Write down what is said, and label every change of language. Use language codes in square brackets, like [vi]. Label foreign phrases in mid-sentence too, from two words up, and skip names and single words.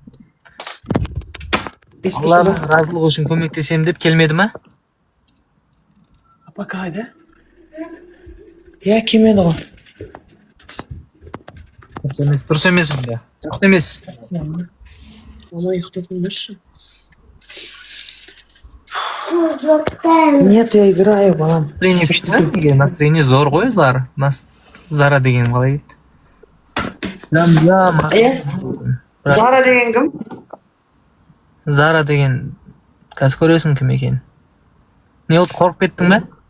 [kk] Алланың разылығы үшін көмектесемін деп келмеді ма? Апа қайда? Келмеді ғой. Дұрыс емес онда. Жақсы емес. Оны ұйықтатыңдаршы. [ru] Нет, я играю, [kk] балам. Настроение күшті, настроение зор ғой, Зара деген қалай еді? Зара деген кім? Зара деген, қазір көресің кім екен. Не олды, қорқып кеттің бе?